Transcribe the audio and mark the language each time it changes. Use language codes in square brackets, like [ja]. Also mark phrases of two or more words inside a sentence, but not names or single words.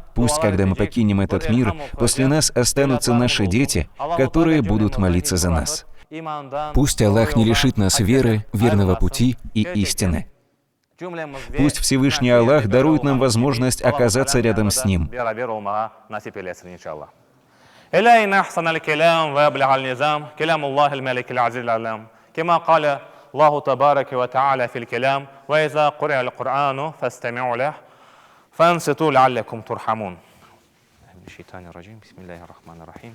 [ru] Пусть, когда мы покинем этот мир, после нас останутся наши дети, которые будут молиться за нас. Пусть Аллах не лишит нас веры, верного пути и истины. Пусть Всевышний Аллах дарует нам возможность оказаться рядом с Ним. [ar] الله تبارك وتعالى في الكلام وإذا قرئ القرآن فاستمعوا له فانصتوا لعلكم ترحمون. من الشيطان الرجيم. بسم الله الرحمن الرحيم.